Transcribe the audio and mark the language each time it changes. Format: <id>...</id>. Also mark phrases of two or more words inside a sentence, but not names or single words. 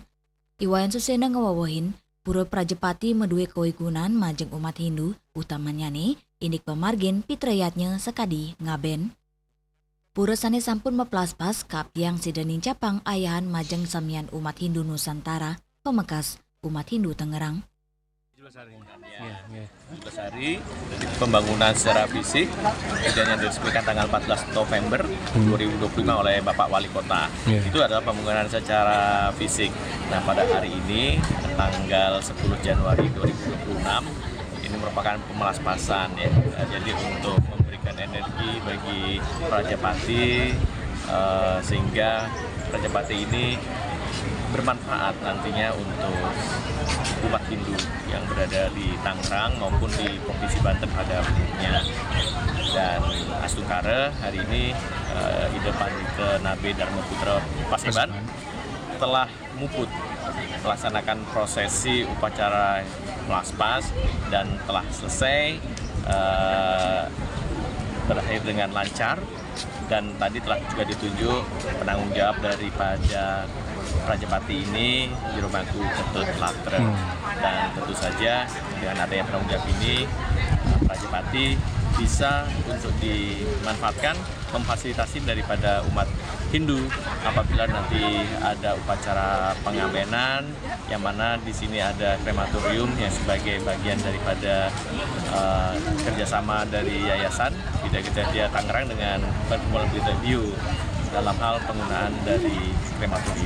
<ban>Iwayan Susena ngewawahin pura Prajapati medue kewigunan majeng umat Hindu utamanya nih indik pemargin pitrayatnya sekadi ngaben. Pura sane sampun meplaspas kaptiang sidaning capang ayahan majeng samian umat Hindu Nusantara pemekas umat Hindu Tangerang.</ban> <id>17 hari pembangunan secara fisik yang diresmikan tanggal 14 November 2025 oleh Bapak Wali Kota. Itu adalah pembangunan secara fisik. Nah, pada hari ini tanggal 10 Januari 2026 ini merupakan pemelaspasan ya. Jadi untuk memberikan energi bagi Prajapati sehingga Prajapati ini bermanfaat nantinya untuk umat Hindu yang berada di Tangerang maupun di Provinsi Banten pada umumnya. Dan Astungkara hari ini Ide Pandita Nabe Dharma Putra Pasaban telah muput melaksanakan prosesi upacara melaspas dan telah selesai berakhir dengan lancar. Dan tadi telah juga ditunjuk penanggung jawab daripada Prajapati ini Jurumangku Ketut Latre. Dan tentu saja dengan adanya penanggung jawab ini Prajapati bisa untuk dimanfaatkan memfasilitasi daripada umat Hindu apabila nanti ada upacara pengabenan yang mana di sini ada krematorium yang sebagai bagian daripada kerjasama dari Yayasan Vidya Kertajaya Tangerang dengan Perkumpulan Bontek Bio dalam hal penggunaan dari krematorium.</id>